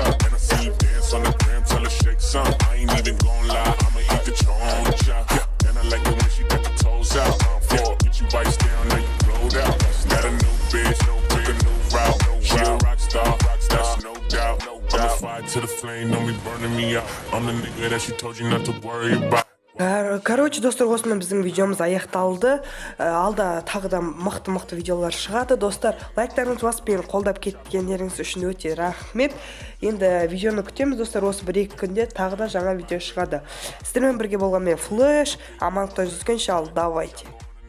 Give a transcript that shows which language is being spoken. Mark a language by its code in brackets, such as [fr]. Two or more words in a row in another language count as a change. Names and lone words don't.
[en] And I see you dance on the gram, tell her shake some. I ain't even gon' lie, I'ma eat the choncha. Yeah, and I like it when she got the toes out. Yeah, get you vice down, now you blowed out. Got a new bitch, took a new route. She a rock star, that's no doubt. I'm a fire to the flame, don't be burning me out. I'm the nigga that she told you not to worry about. [kk] Короче, достар, осымен біздің видеомыз аяқталды. Алда тағы да мықты видеолар шығады. Достар, лайктарыңыз басып мені қолдап кеткендеріңіз үшін өте рахмет. Енді видеоны күтеміз, достар. Осы 1-2 күнде тағы да жаңа видео шығады. Сіздермен бірге болған мен Флэш. Амандықта жүздескенше, ал давайте.